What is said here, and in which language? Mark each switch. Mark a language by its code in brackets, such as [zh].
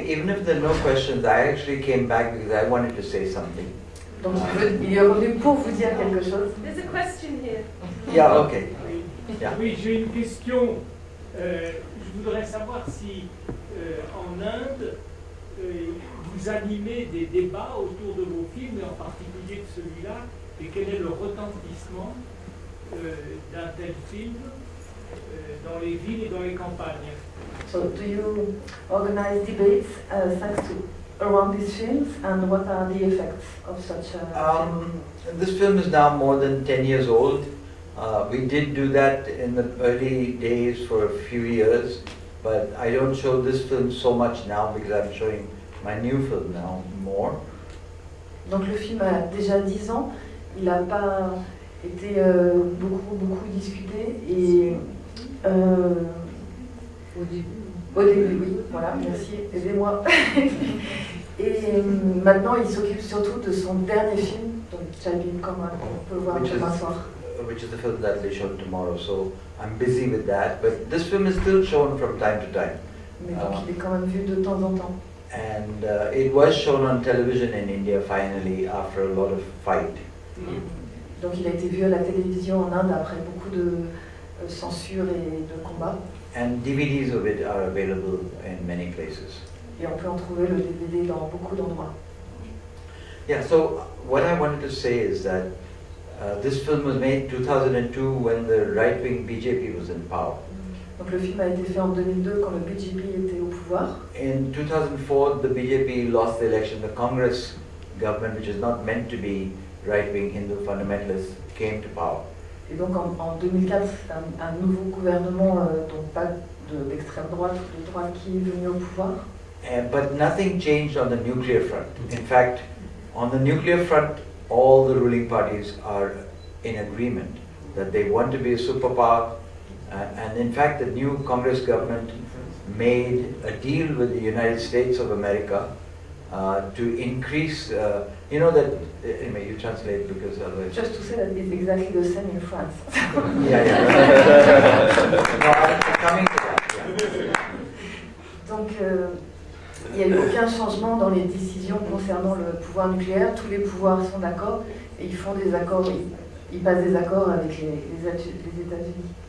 [en] Anyway, even if there are no questions, I actually came back because I wanted to say something. [fr] Donc il est revenu pour vous dire quelque chose. [en] There's a question here. Yeah, okay. Yeah. [fr] Oui, j'ai une question. Je voudrais savoir si en Inde, vous animez des débats autour de vos films, et en particulier de celui-là, et quel est le retentissement d'un tel film dans les villes et dans les campagnes. [en] So do you organize debates thanks to around these films, and what are the effects of such a film? This film is now more than 10 years old. We did do that in the early days for a few years, but I don't show this film so much now because I'm showing my new film now more. [fr] Donc le film a déjà 10 ans, il n'a pas été beaucoup discuté, et au début, oui, voilà, merci, aidez-moi. Et maintenant il s'occupe surtout de son dernier film, donc Chalbin, comme on peut voir demain soir. [en] Which is the film that they show tomorrow, so I'm busy with that, but this film is still shown from time to time. [fr] Mais donc il est quand même vu de temps en temps. [en] And it was shown on television in India finally after a lot of fight. [fr] Donc il a été vu à la télévision en Inde après beaucoup de censure et de combats. [en] And DVDs of it are available in many places. [fr] Et on peut en trouver le DVD dans beaucoup d'endroits. [en] Yeah, so what I wanted to say is that this film was made in 2002 when the right-wing BJP was in power. [fr] Donc le film a été fait en 2002 quand le BJP était au pouvoir. [en] In 2004, the BJP lost the election. The Congress government, which is not meant to be right-wing Hindu fundamentalists, came to power. [fr] Et donc en 2004, c'est un nouveau gouvernement, donc pas d'extrême droite ou de droite, qui est venu au pouvoir. [en] But nothing changed on the nuclear front. In fact, on the nuclear front, all the ruling parties are in agreement that they want to be a superpower. And in fact, the new Congress government made a deal with the United States of America to increase, you know that, anyway, you translate because otherwise... Just to say that it's exactly the same in France. Yeah. No, I'm coming to that, yeah. [fr] Donc, il n'y a eu aucun changement dans les décisions concernant le pouvoir nucléaire. Tous les pouvoirs sont d'accord et ils font des accords, ils passent des accords avec les États-Unis.